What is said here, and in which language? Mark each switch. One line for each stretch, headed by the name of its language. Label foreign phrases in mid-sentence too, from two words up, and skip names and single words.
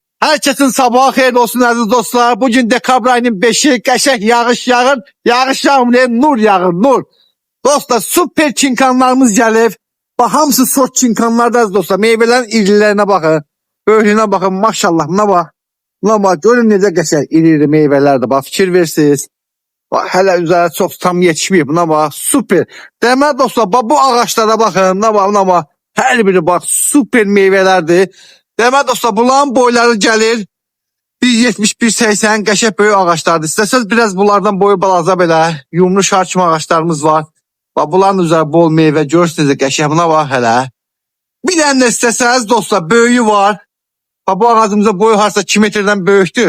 Azerbaijani: Herkesin sabahı xeyir olsun aziz dostlar. Bugün dekabr ayının 5'i qəşəng yağış yağır. Yağış yağmır, nur yağır, nur. Dostlar süper çinkanlarımız gelip. Bak hamısı sort çinkanlarda aziz dostlar.
Turkish: Meyvelerin irilerine bakın. Böylüğüne bakın maşallah buna bak.
Azerbaijani: Buna bak görün necə qəşəng iri meyvelerdir. Bak fikir versiniz.
Turkish: Bak hele üzerine çok tam yetişmiyor buna bak. Süper. Demek dostlar bak bu ağaçlara bakın. Buna bak. Her biri bak süper meyvelerdir.
Azerbaijani: Demək dostlar bunların boyları gəlir 1.70-1.80 qəşəng böyük ağaçlardır. İstəsəz biraz bunlardan boyu balaca belə yumru şar kimi ağaçlarımız var. Bax bunların üzəri bol meyvə görürsünüz qəşəng buna bax hələ. Bir dənə də istəsəz dostlar böyüyü var. Bax bu ağacımızın boyu harsa 2 metrdən böyükdür.